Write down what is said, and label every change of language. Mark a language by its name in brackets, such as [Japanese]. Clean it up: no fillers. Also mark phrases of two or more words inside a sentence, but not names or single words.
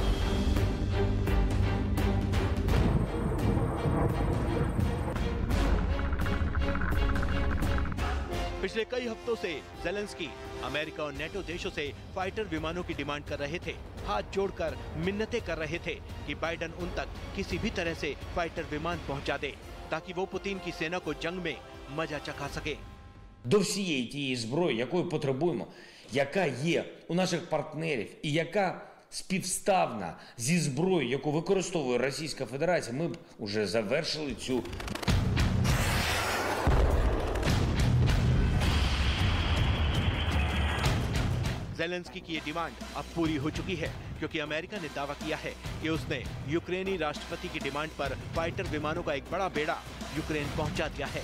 [Hindi] पिछले कई हफ्तों से जेलेंस्की अमेरिका और नेटो देशों से फाइटर विमानों की डिमांड कर रहे थे। हाथ जोड़कर मिन्नतें कर रहे थे कि बाइडेन उन तक किसी भी तरह से फाइटर विमान पहुंचा दे, ताकि वो पुतिन की सेना को जंग में मजा चखा सके। [Ukrainian] До всієї тієї зброї, якої потребуємо, яка є у наших партнерів і яка співставна зі зброєю, яку використовує Російська Федерація, ми б уже завершили цю. [Hindi] जेलेंस्की की ये डिमांड अब पूरी हो चुकी है, क्योंकि अमेरिका ने दावा किया है कि उसने यूक्रेनी राष्ट्रपति की डिमांड पर फाइटर विमानों का एक बड़ा बेड़ा यूक्रेन पहुंचा दिया है।